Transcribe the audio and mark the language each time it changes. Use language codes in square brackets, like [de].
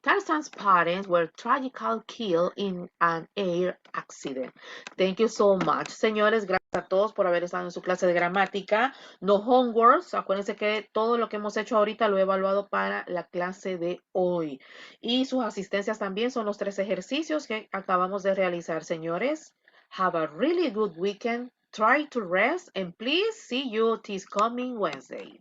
[en] Tarzan's parents were tragically killed in an air accident. Thank you so much. [es] Señores, gracias a todos por haber estado en su clase de gramática. [en] No homeworks. [es] Acuérdense que todo lo que hemos hecho ahorita lo he evaluado para la clase de hoy. Y sus asistencias también son los 3 ejercicios que acabamos de realizar, señores. [en] Have a really good weekend. Try to rest and please see you this coming Wednesday.